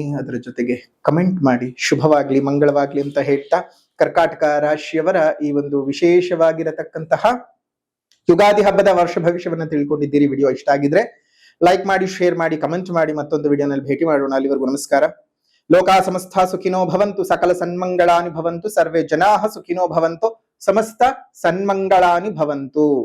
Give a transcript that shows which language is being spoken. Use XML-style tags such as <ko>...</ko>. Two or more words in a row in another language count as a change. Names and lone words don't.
<kn>ಅದರ ಜೊತೆಗೆ ಕಮೆಂಟ್ ಮಾಡಿ. ಶುಭವಾಗ್ಲಿ, ಮಂಗಳವಾಗ್ಲಿ ಅಂತ ಹೇಳ್ತಾ ಕರ್ಕಾಟಕ ರಾಶಿಯವರ ಈ ಒಂದು ವಿಶೇಷವಾಗಿರತಕ್ಕಂತಹ ಯುಗಾದಿ ಹಬ್ಬದ ವರ್ಷ ಭವಿಷ್ಯವನ್ನ ತಿಳ್ಕೊಂಡಿದ್ದೀರಿ. ವಿಡಿಯೋ ಇಷ್ಟ ಆಗಿದ್ರೆ ಲೈಕ್ ಮಾಡಿ, ಶೇರ್ ಮಾಡಿ, ಕಮೆಂಟ್ ಮಾಡಿ. ಮತ್ತೊಂದು ವಿಡಿಯೋನಲ್ಲಿ ಭೇಟಿ ಮಾಡೋಣ. ಅಲ್ಲಿವರೆಗೂ ನಮಸ್ಕಾರ.</kn> <sa>ಲೋಕಾ ಸಮಸ್ತ ಸುಖಿನೋ ಭವಂತು, ಸಕಲ ಸನ್ಮಂಗಳಾನಿ ಭವಂತು, ಸರ್ವೇ ಜನಾಃ ಸುಖಿನೋ ಭವಂತು, ಸಮಸ್ತ ಸನ್ಮಂಗಳಾನಿ ಭವಂತು.</sa>